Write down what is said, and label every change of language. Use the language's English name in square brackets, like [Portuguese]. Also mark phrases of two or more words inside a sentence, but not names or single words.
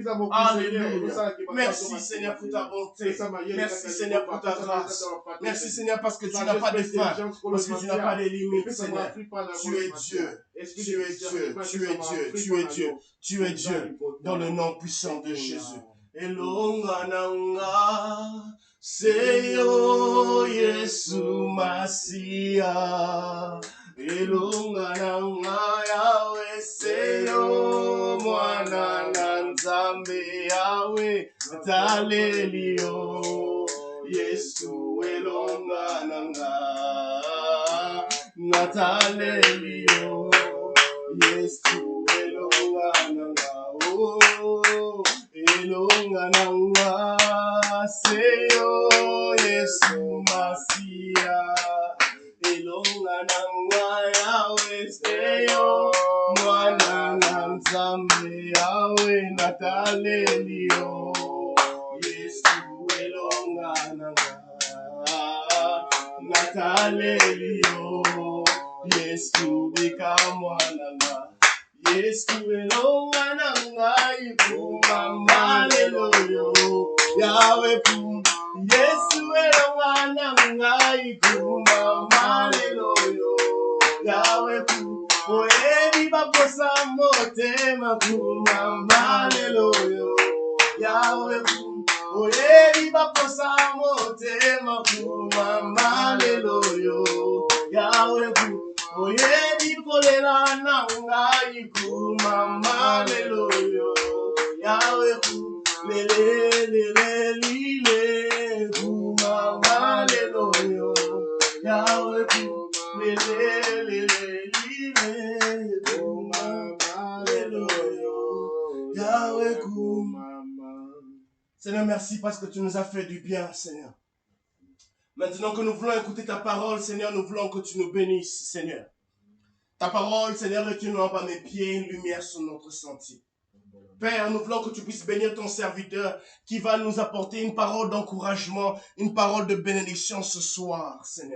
[French] Alléluia. Merci Seigneur pour ta bonté. Merci Seigneur pour ta grâce. Merci Seigneur parce que tu n'as pas de fin, parce que tu n'as pas de limites, Seigneur. Tu es Dieu. Tu es Dieu. Tu es Dieu. Tu es Dieu. Tu es Dieu. Dans le nom puissant de Jésus. [Lingala] Elongananga. Seyo Yesu Masia, elongananga yawe seyo mwana na nzambe yawe talelio Yesu elongananga natalelio Yesu elongananga oh elongananga seyo Yesu Masia elongananga yawe seyo mwana na nzambe yawe natalelio Yesu elongananga natalelio Yesu bikamwananga Yesu elongananga ikuma maleluyo Yawe kum Yesu elongananga ikuma maleluyo Yahweh ku oyebi bakosa motema kumama lelo yo Yahweh ku oyebi bakosa motema kumama lelo yo Yahweh ku oyebi kolela nanga kumama lelo yo Yahweh ku lele lele lile kumama lelo yo Yahweh ku lele lele lile kumama lelo yo Yahweh ku. [French] Seigneur, merci parce que tu nous as fait du bien, Seigneur. Maintenant que nous voulons écouter ta parole, Seigneur, nous voulons que tu nous bénisses, Seigneur. Ta parole, Seigneur, est une lampe à mes pieds, une lumière sur notre sentier. Père, nous voulons que tu puisses bénir ton serviteur qui va nous apporter une parole d'encouragement, une parole de bénédiction ce soir, Seigneur.